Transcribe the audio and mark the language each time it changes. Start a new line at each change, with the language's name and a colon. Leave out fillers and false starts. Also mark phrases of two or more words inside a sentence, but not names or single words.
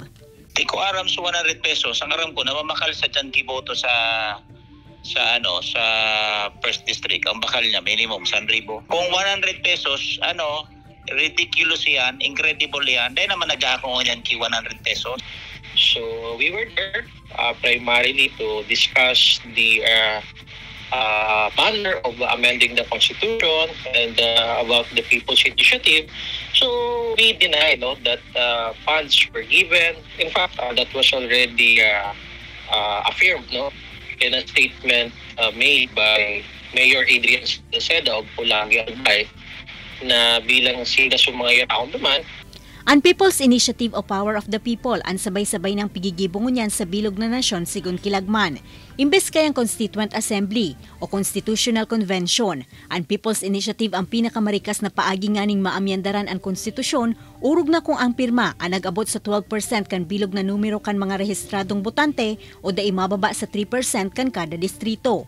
Bikol: Iko aram sa 100 pesos, ang aram ko na mamakal sa dyan kiboto sa first district, ang bakal niya minimum 100,000. Kung 100 pesos, ridiculous yan, incredible yan, dahil naman nag-aakong yan ki 100 pesos.
English: So we were there primarily to discuss the manner of amending the Constitution and about the People's Initiative. So we deny that funds were given. In fact, that was already affirmed in a statement made by Mayor Adrian Seda of Pulangi Albay
Bikol: na bilang sila sumayon akong duman. Ang People's Initiative o Power of the People ang sabay-sabay ng pigigibong niyan sa bilog na nasyon sigun kilagman. Imbes kayang Constituent Assembly o Constitutional Convention, ang People's Initiative ang pinakamarikas na paagi nga ning maamyandaran ang konstitusyon, urog na kung ang pirma ang nag-abot sa 12% kan bilog na numero kan mga rehistradong botante o dai mababa sa 3% kan kada distrito.